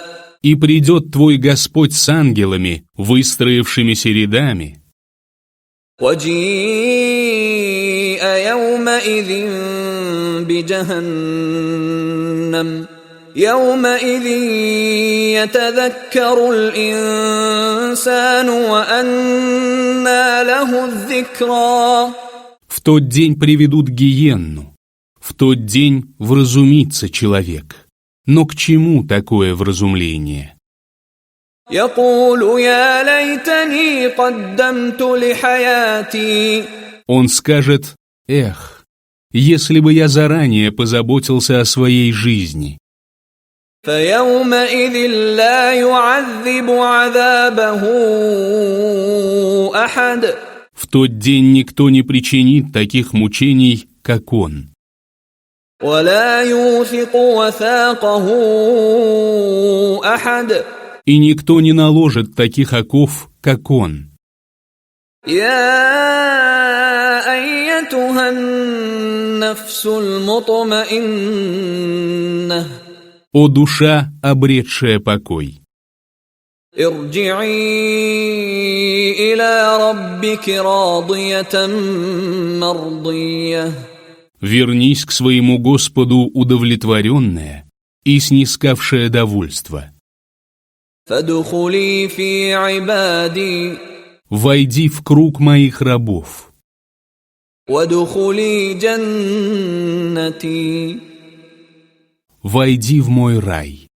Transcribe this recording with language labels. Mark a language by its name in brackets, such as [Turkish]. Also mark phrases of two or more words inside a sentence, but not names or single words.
[Russian] и придет твой Господь с ангелами, выстроившимися рядами, [Arabic] وجيء يومئذ بجهنم. يومئذ يتذكر الإنسان وأنى له الذكرى. [Russian] в тот день приведут гиенну, в тот день вразумится человек. Но к чему такое вразумление? [Arabic] يقول يا ليتني قدمت لحياتي. [Russian] Он скажет: «Эх, если бы я заранее позаботился о своей жизни». [Arabic] فيومئذ لا يعذب عذابه أحد. [Russian] В тот день никто не причинит таких мучений, как он. [Arabic] ولا يوثق وثاقه أحد. [Russian] И никто не наложит таких оков, как он. [Arabic] يا أيتها النفس المطمئنة. [Russian] О душа, обретшая покой! [Arabic] ارجعي إلى ربك راضية مرضية. [Russian] Вернись к своему Господу удовлетворенная и снискавшая довольство. [Arabic] فادخلي في عبادي. [Russian] Войди в круг моих рабов. [Arabic] وادخلي جنتي. [Russian] Войди в мой рай.